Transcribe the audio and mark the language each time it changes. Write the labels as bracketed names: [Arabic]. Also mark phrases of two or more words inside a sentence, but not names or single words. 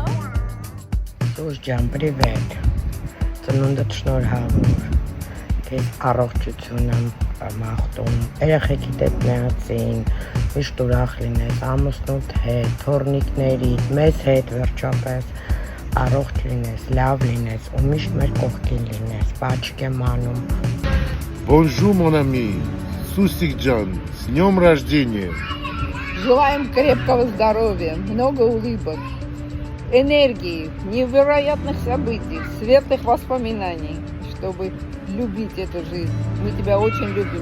[Armenian] Սուս ջան, պրիվետ։ Ծնունդդ շնորհավոր։ Քեզ առողջություն եմ մաղթում։ Երեխեքիդ հետ միասին, միշտ ուրախ լինես, ամուսնուդ հետ, թոռնիկներիդ, մեզ հետ վերջապես։ Առողջ լինես, լավ լինես ու միշտ մեր կողքին լինես, պաչիկ եմ անում։ [French] Bonjour, mon ami. [Russian] Сусик Джан, с днем рождения. Желаем крепкого здоровья, много улыбок, энергии, невероятных событий, светлых воспоминаний, чтобы любить эту жизнь. Мы тебя очень любим.